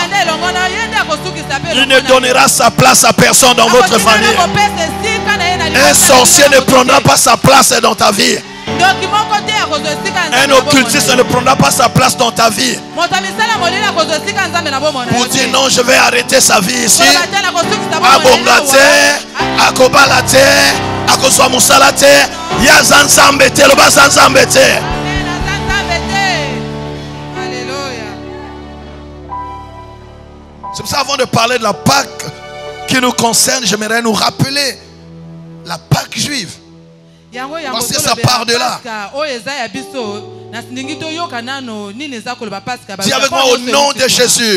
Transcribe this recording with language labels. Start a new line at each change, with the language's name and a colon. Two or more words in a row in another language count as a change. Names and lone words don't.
French: Il ne donnera sa place à personne dans votre famille. Un sorcier ne prendra pas sa place dans ta vie. Un occultiste ne prendra pas sa place dans ta vie. Pour dire non, je vais arrêter sa vie ici. Abongate, akobalate, akoswamusalate, yazanzambete, lobazanzambete. C'est pour ça, avant de parler de la Pâque qui nous concerne, j'aimerais nous rappeler la Pâque juive. Parce que ça part de là. Dis avec moi, au nom de Jésus.